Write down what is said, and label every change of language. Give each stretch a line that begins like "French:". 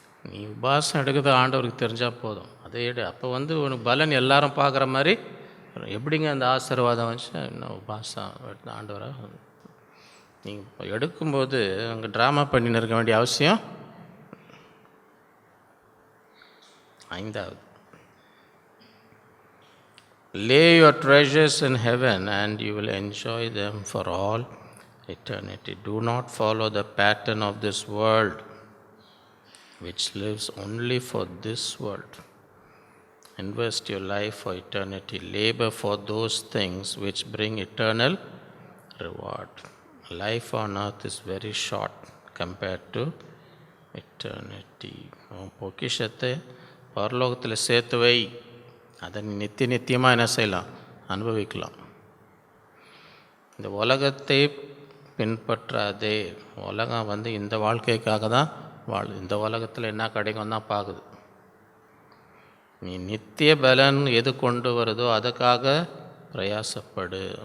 Tamil: நீ உபாசம் எடுக்கிறது ஆண்டவருக்கு தெரிஞ்சால் போதும், அதை எடு. அப்போ வந்து உனக்கு பலன் எல்லாரும் பார்க்குற மாதிரி. எப்படிங்க அந்த ஆசீர்வாதம் வந்துச்சு? இன்னும் உபாசம் எடுத்து ஆண்டவராக நீங்கள் எடுக்கும்போது அங்கே ட்ராமா பண்ணின்னு இருக்க வேண்டிய அவசியம்.
English: 5வது, lay your treasures in heaven and you will enjoy them for all eternity. Do not follow the pattern of this world, which lives only for this world. Invest your life for eternity. Labor for those things which bring eternal reward. Life on earth is very short compared to eternity.
Tamil: பொக்கிஷத்தை பரலோகத்தில் சேர்த்து வை. அதை நித்தியமாக என்ன செய்யலாம்? அனுபவிக்கலாம். இந்த உலகத்தை பின்பற்றாதே. உலகம் இந்த வாழ்க்கைக்காக தான் வாழுது. இந்த உலகத்தில் என்ன கிடைக்கும் தான் பார்க்குது. நீ நித்திய பலன் எது கொண்டு வருதோ அதுக்காக பிரயாசப்படு.